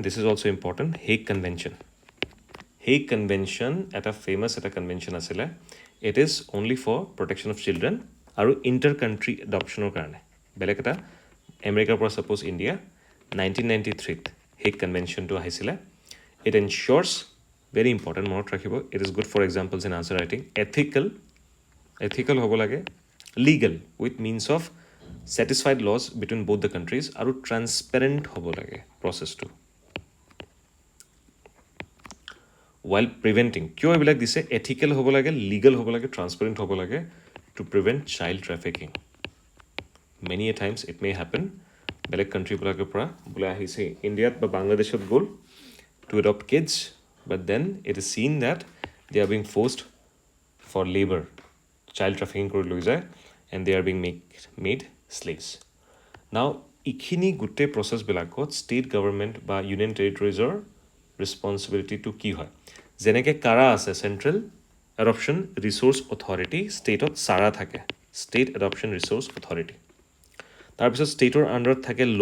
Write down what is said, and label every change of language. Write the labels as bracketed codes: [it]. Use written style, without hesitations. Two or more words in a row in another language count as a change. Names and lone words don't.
[en] This is also important Hague convention [as] এটা ফেমাছ এটা কনভেনশ্যন আছিলে [en] it is only for protection of children [as] আৰু ইণ্টাৰ কাণ্ট্ৰি এডপশ্যনৰ কাৰণে বেলেগ এটা আমেৰিকাৰ পৰা ছাপ'জ ইণ্ডিয়া 1993 হেগ কনভেনশ্যনটো আহিছিলে [en] it ensures very important [as] মনত ৰাখিব [en] it is good for examples in answer writing ethical [as] হ'ব লাগে [en] legal with means of satisfied laws between both the countries আৰু transparent [as] হ'ব লাগে [en] processটো while preventing [as] কিয় এইবিলাক দিছে [en] ethical [as] হ'ব লাগে [en] legal [as] হ'ব লাগে [en] transparent [as] হ'ব লাগে [en] to prevent child trafficking many a times it may happen [as] বেলেগ কাণ্ট্ৰিবিলাকৰ পৰা বোলে আহিছে ইণ্ডিয়াত বা বাংলাদেশত গ'ল [en] to adopt kids, but then it is seen that they are being forced for labor, child trafficking [as] কৰি লৈ যায়, [en] and they are being made slaves. Now, [as] ইখিনি গোটেই প্ৰচেছবিলাকত [en] State Government [as] বা [en] Union Territories [as] ৰেছপনচিবিলিটিটো কি হয় যেনেকৈ কাৰা আছে চেণ্ট্ৰেল এডপশ্যন ৰিচোৰ্চ অথৰিটি ষ্টেটত চাৰা থাকে ষ্টেট এডপশ্যন ৰিচোৰ্চ অথৰিটি তাৰপিছত ষ্টেটৰ আণ্ডাৰত থাকে